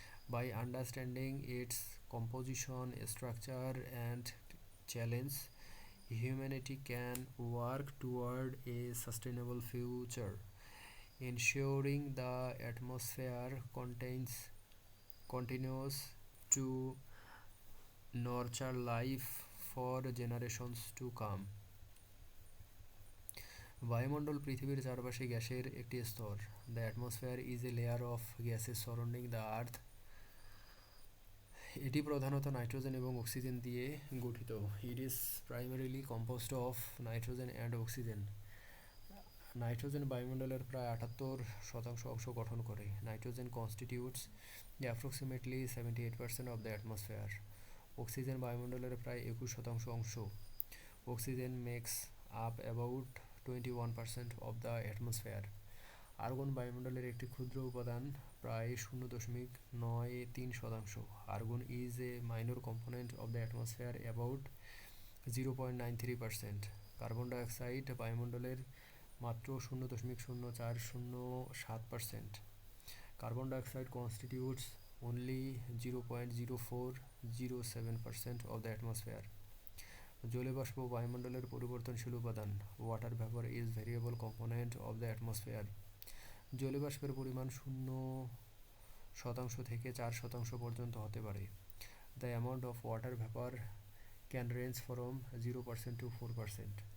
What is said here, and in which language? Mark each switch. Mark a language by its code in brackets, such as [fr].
[en] By understanding its composition, structure, and challenge, humanity can work toward a sustainable future, ensuring the atmosphere continues to nurture life for generations to come. [bn] বায়ুমণ্ডল পৃথিবীর চারপাশে গ্যাসের একটি স্তর. [en] The atmosphere is a layer of gases surrounding the earth. [bn] এটি প্রধানত nitrogen এবং oxygen দিয়ে গঠিত. [en] It is primarily composed of nitrogen and oxygen. [bn] Nitrogen বায়ুমণ্ডলের প্রায় 78% অংশ গঠন করে. [en] Nitrogen constitutes approximately 78% of the atmosphere. [bn] Oxygen বায়ুমণ্ডলের প্রায় 21% অংশ. [en] Oxygen makes up about 21% of the atmosphere. [bn] Argon বায়ুমণ্ডলের একটি ক্ষুদ্র উপাদান, প্রায় 0.93%. [en] Argon is a minor component of the atmosphere, about 0.93%. [bn] Carbon dioxide বায়ুমণ্ডলের মাত্র 0.0407%. [en] Carbon dioxide constitutes only 0.0407% of the atmosphere. [bn] জলীয়বাষ্প বায়ুমণ্ডলের পরিবর্তনশীল উপাদান. [en] Water vapor is variable component of the atmosphere. [bn] জলীয়বাষ্পের পরিমাণ 0% থেকে 4% পর্যন্ত হতে পারে. [en] The amount of water vapor can range from 0% to 4%.